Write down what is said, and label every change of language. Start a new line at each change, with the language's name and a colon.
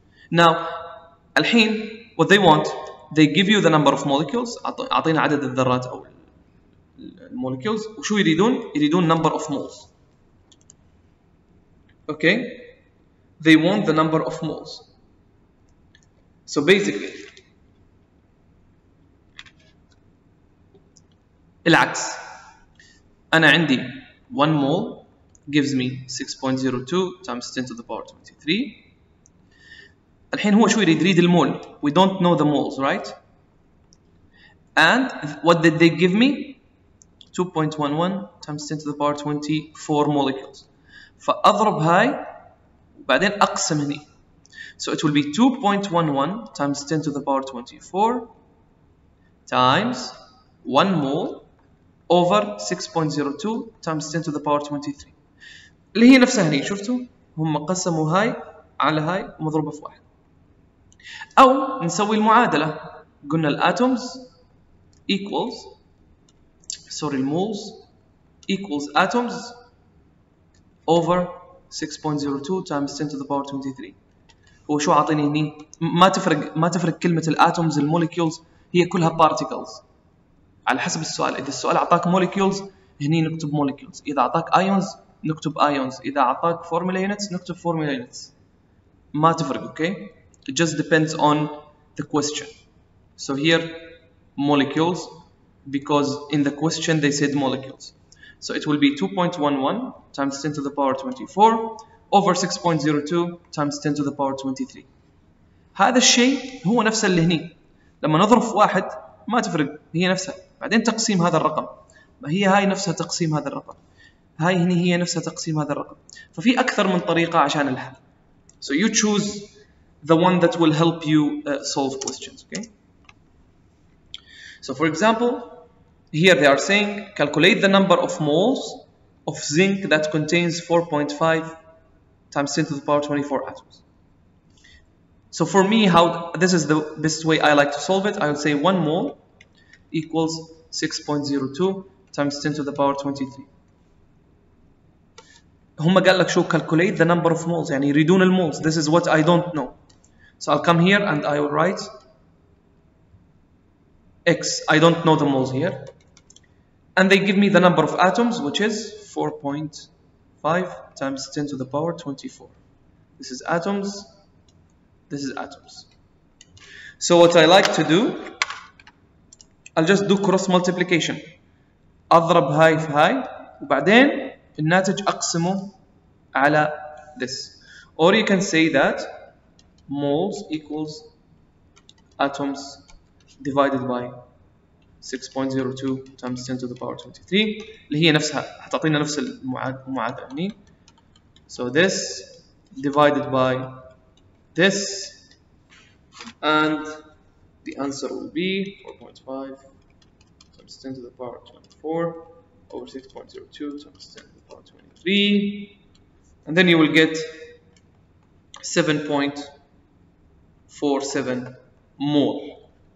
English: Now
Arabic: الحين
English: what they want, they give you the number of molecules.
Arabic: أعطينا عدد الذرات أو الموليكيولز, وشو يريدون
English: number of moles. Okay, they want the number of moles. So basically
Arabic: العكس, أنا عندي
English: 1 mole gives me 6.02 times 10 to the power 23.
Arabic: الحين هو شو يريد المول.
English: We don't know the moles, right? And what did they give me? 2.11 times 10 to the power 24 molecules.
Arabic: فأضرب هاي وبعدين أقسم هني.
English: So it will be 2.11 times 10 to the power 24 times 1 mole over 6.02 times 10 to the power 23.
Arabic: اللي هي نفسها هني. شفتوا؟ هم قسموا هاي على هاي ومضروبة في واحد. أو نسوي المعادلة. قلنا الاتومز
English: equals moles equals atoms over 6.02 times 10 to the power 23.
Arabic: هو شو عاطيني هني؟ ما تفرق كلمة الاتومز الموليكيولز, هي كلها particles على حسب السؤال. إذا السؤال أعطاك molecules هني نكتب molecules, إذا أعطاك ions نكتب ions, إذا أعطاك formula units نكتب formula units. ما تفرق.
English: Okay, it just depends on the question. So here molecules, because in the question they said molecules. So it will be 2.11 times 10 to the power 24 over 6.02 times 10 to the power 23.
Arabic: هذا الشيء هو نفسه اللي هني. لما نضرب في واحد ما تفرق, هي نفسها. بعدين تقسيم هذا الرقم, ما هي هاي نفسها تقسيم هذا الرقم, هاي هني هي نفسها تقسيم هذا الرقم. ففي أكثر من طريقة عشان الحل.
English: So you choose the one that will help you solve questions. Okay. So for example, here they are saying calculate the number of moles of zinc that contains 4.5 times 10 to the power 24 atoms. So for me, this is the best way I like to solve it. I would say 1 mole equals 6.02 times 10 to the power 23.
Arabic: هم قال لك شو
English: calculate the number of moles,
Arabic: يعني يريدون المولز.
English: This is what I don't know. So I'll come here and I will write X. I don't know the moles here. And they give me the number of atoms, which is 4.5 times 10 to the power 24. This is atoms. This is atoms. So what I like to do, I'll just do cross multiplication.
Arabic: أضرب هاي في هاي وبعدين الناتج أقسمه على
English: this. Or you can say that moles equals atoms divided by 6.02 times 10 to the power 23
Arabic: اللي هي نفسها حتعطينا نفس المعادلة هني.
English: So this divided by this, and the answer will be 4.5 times 10 to the power 24 over 6.02 times 10 to the power 23, and then you will get 7.47 mole.